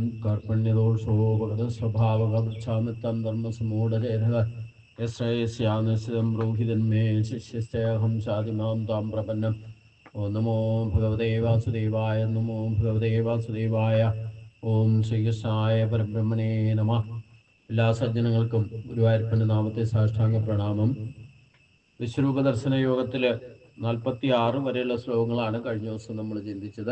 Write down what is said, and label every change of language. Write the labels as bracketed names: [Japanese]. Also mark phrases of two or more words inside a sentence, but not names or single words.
[Sanskrit] कार्पण्यदोषो भगतस्वभावगच्छामित्तं धर्मसमूढचेतः यश्रेयस्यानिश्चितं ब्रूहितन्मे शिष्यस्तेऽहं शादिमां तां प्रपन्नम् ഓം നമോ ഭഗവതേ വാസുദേവായ നമോ ഭഗവതേ വാസുദേവായ ഓം ശ്രീകൃഷ്ണായ പരബ്രഹ്മണേ നമഃ. [Malayalam] എല്ലാ സജ്ജനങ്ങൾക്കും ഗുരുവായൂരപ്പൻ്റെ നാമത്തെ സാഷ്ടാംഗ പ്രണാമം. വിശ്വരൂപ ദർശന യോഗത്തിൽ 46 വരെയുള്ള ശ്ലോകങ്ങളാണ് കഴിഞ്ഞ ദിവസം നമ്മൾ ചിന്തിച്ചത്.